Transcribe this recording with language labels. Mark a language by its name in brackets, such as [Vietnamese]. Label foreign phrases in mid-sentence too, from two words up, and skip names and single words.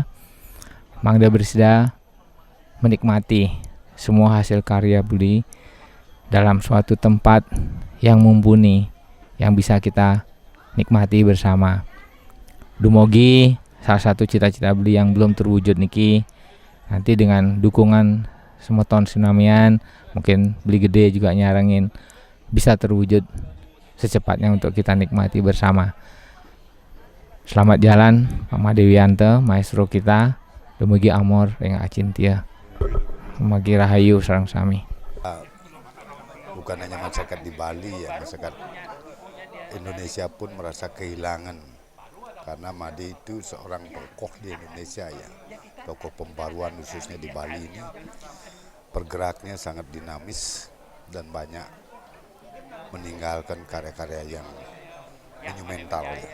[Indonesian] Mangda bersida menikmati semua hasil karya beli dalam suatu tempat yang mumpuni, yang bisa kita nikmati bersama. Dumogi salah satu cita-cita beli yang belum terwujud niki, nanti dengan dukungan semeton sinamian, mungkin beli gede juga nyarengin, bisa terwujud secepatnya untuk kita nikmati bersama. Selamat jalan Pak Madewianto, maestro kita. [Balinese] Dumugi amor yang Cynthia. Dumugi rahayu sareng sami. [Indonesian] Bukan hanya masyarakat di Bali ya, masyarakat Indonesia pun merasa kehilangan, karena Made itu seorang tokoh di Indonesia ya, tokoh pembaruan khususnya di Bali ini. Pergeraknya sangat dinamis dan banyak meninggalkan karya-karya yang monumental ya.